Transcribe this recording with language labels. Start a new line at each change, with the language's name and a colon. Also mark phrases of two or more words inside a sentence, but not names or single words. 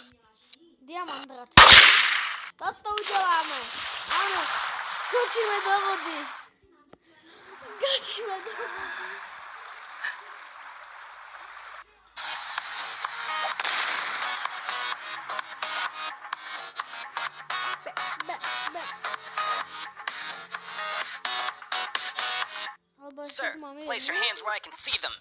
Slovak: Diamant radšej. Toto udeláme. Áno, skočíme do vody. Skočíme do vody.
English: Sir, place your hands where I can see them.